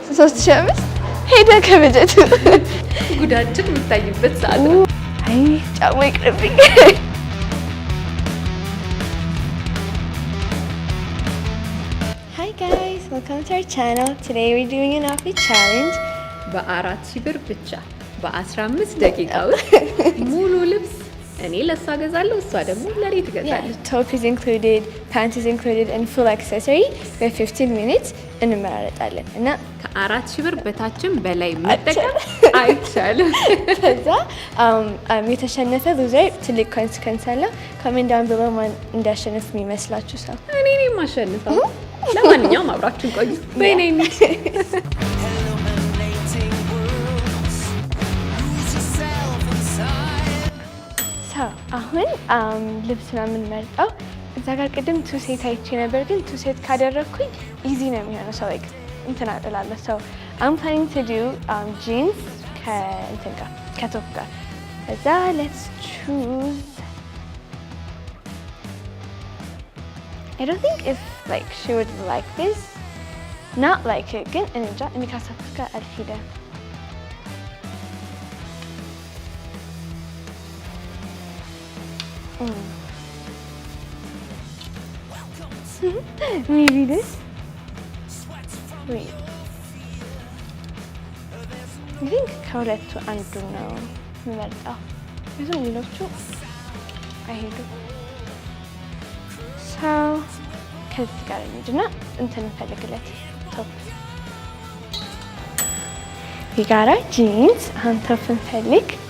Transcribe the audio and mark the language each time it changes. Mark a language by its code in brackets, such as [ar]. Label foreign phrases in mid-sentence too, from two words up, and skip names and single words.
[am] 3500 ሄደ ከበጀቱ ጉዳችን የምታይበት ሰዓት ነው። አይ ጫማ ይቅርብኝ። [en] Hi guys, welcome to our channel. Today we're doing an outfit challenge. [am] በ4000 ብር ብቻ በ15 ደቂቃ ውስጥ ሙሉ ልብስ እኔ ለሷ ገዛለሁ፣ እሷ ደግሞ ለኔ ትገዛለች። [en] Top is included, pants is included and full accessory. We have 15 minutes [am] እንመራረጣለን እና ከ4000 ብር በታችም በላይ መጠቀም አይቻልም። ከዛ የተሸነፈ ሉዘር ትልቅ ኮንሲኩዌንስ አለው። [en] comment down [am] ብሎ ማን እንዳሸነፍ የሚመስላችሁ ሰው እኔ ነኝ የማሸንፈው። ለማንኛውም አብራችሁን ቆዩ። በእኔ ነኝ አሁን ልብስ ነው የምንመርጠው። እዛ ጋር ቅድም [en] two set [am] አይቼ ነበር፣ ግን [en] two set [am] ካደረግኩኝ ኢዚ ነው የሚሆነው። ሰው ላይክ እንትን አጥላለሁ። ሰው [en] I'm planning to do jeans [am] ከእንትን ጋር ከቶፕ ጋር። ከዛ [en] let's choose. I don't think if like she would like this, not like it, [am] ግን እንጃ እኔ ካሰብኩት ጋር አልሄደም። [en] Maybe this. Wait. I think [am] ከሁለቱ አንዱ ነው የምመርጠው። ብዙም ሌሎቹ አይሄዱም። ሰው ከዚህ ጋር እንሂድና እንትን እንፈልግለት ቶፕ። የጋራ ጂንስ አሁን ቶፕ እንፈልግ።